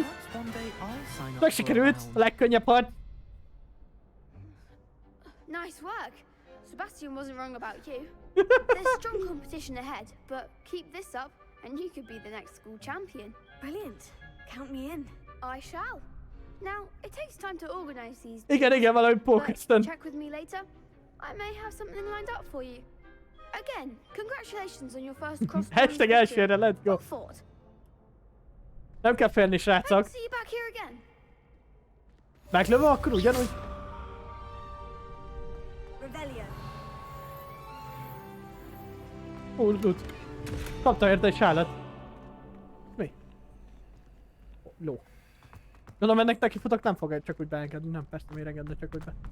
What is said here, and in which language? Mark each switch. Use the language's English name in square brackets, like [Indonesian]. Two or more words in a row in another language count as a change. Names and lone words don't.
[Hungarian] Meg sikerült a legkönnyebb harc. [English] Nice work. Sebastian wasn't wrong about you. There's strong competition ahead, but keep this up and you could be the next school champion. Brilliant. Count me in. I shall. Now, it takes time to organize these. [Hungarian] Igen, valahogy pókeztem. [English] Check with me later. I may have something lined up for you. Again, congratulations on your first cross. [Hungarian] Hashtag elsőre, [English] let's go. [Hungarian] Nem kell félni, srácok. [English] See you back here again. [Hungarian] Meglövöm akkor ugyanúgy. Úrgut. Kaptam érte egy sálat. Mi? Ló. Gondolom ennek neki futok, nem fog csak úgy beengedni. Nem, persze miért engedne csak úgy be.